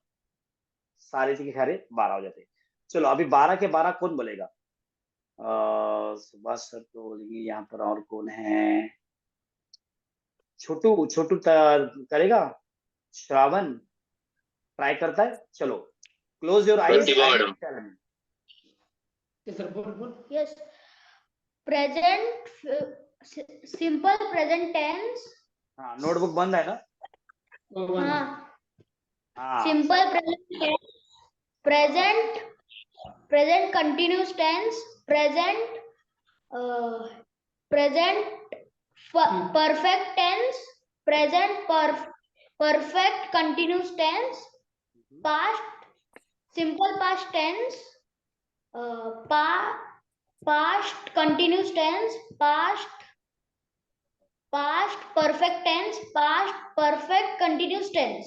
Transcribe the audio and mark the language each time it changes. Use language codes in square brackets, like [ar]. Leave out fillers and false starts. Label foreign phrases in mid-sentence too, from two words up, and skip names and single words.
[hi] सारे के सारे 12 हो जाते हैं। चलो अभी 12 के 12 कौन बोलेगा? सुभाष सर तो बोलेंगे, यहाँ पर और कौन है? छोटू छोटू करेगा? श्रावण ट्राई करता है? [en] चलो close your eyes and tell me. Yes. Present, simple present tense. [hi] हाँ, नोटबुक बंद है ना? हाँ। [en] Simple present tense, present continuous tense, present perfect tense, present perfect continuous tense, past simple past tense, past continuous tense, past perfect tense, past perfect continuous tense.